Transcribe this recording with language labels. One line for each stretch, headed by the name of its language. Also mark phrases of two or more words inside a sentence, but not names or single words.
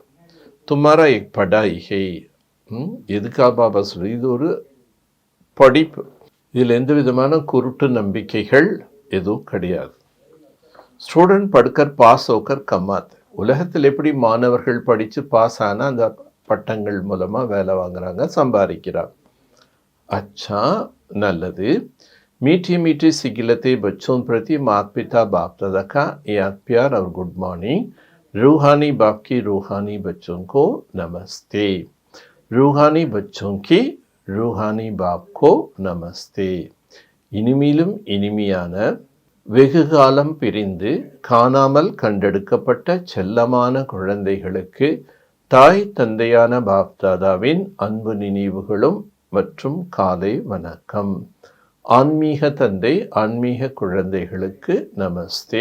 Hindi: तुम्हारा एक पढ़ाई है,
Tamil: எதுக்கா பாபா சொல்லி, இது ஒரு படிப்பு, இதில் எந்த விதமான குருட்டு நம்பிக்கைகள் எதுவும் கிடையாது.
Hindi: स्टूडेंट पढ़कर पास होकर कमाते,
Tamil: உலகத்தில் எப்படி மாணவர்கள் படித்து பாஸ் ஆனால் அந்த பட்டங்கள் மூலமாக வேலை வாங்குறாங்க, சம்பாதிக்கிறாங்க. அச்சா, நல்லது.
Hindi: मीठी मीठी सिगिलते बच्चों प्रति माता पिता बाप दादा का याद प्यार और
English: good morning.
Hindi: रूहानी बाप की रूहानी बच्चों को नमस्ते. रूहानी बच्चों की रूहानी बाप को नमस्ते.
Tamil: இனிமையிலும் இனிமையான வெகு காலம் பிரிந்து காணாமல் கண்டெடுக்கப்பட்ட செல்லமான குழந்தைகளுக்கு தாய் தந்தையான பாப் தாதாவின் அன்பு நினைவுகளும் மற்றும் காலை வணக்கம். ஆன்மீக தந்தை ஆன்மீக குழந்தைகளுக்கு நமஸ்தே.